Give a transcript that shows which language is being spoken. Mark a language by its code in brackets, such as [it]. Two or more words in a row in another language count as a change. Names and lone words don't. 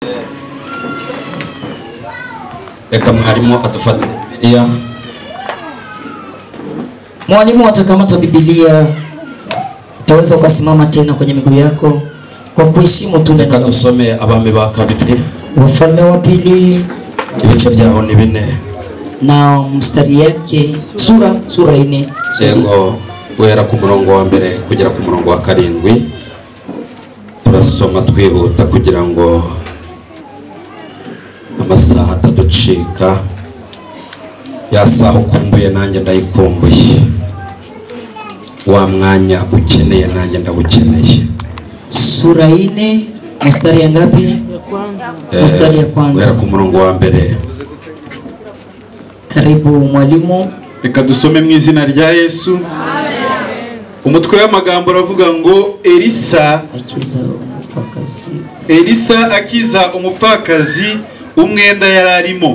[rw] Reka mwalimu atufate Biblia. [sw] Mwalimu atakamata Biblia. Utaweza ukasimama tena kwenye miguu yako kwa kuheshimu tu. [rw] Reka tusome Abami ba Kabiri, [sw] Wafalme wa Pili, [rw] ibice byaho ni 4 [sw] na mstari yake sura 4. [rw] Yego, guhera ku murongo wa mbere kugera ku murongo wa 7. Turasoma twihuta kugira ngo amasaha ataducika. Ya saha ukumbuye nanjye ndayikumbuye, wa mwanya ukeneye nanjye ndawukeneye. [sw] Sura 4 mstari ya ngapi? Mstari ya kwanza. [rw] Guhera ku murongo wa mbere. [sw] Karibu mwalimu. [rw] Reka dusome mu izina rya Yesu. Amen. Umutwe w'amagambo aravuga ngo Elisa akiza umupfakazi umwenda yararimo.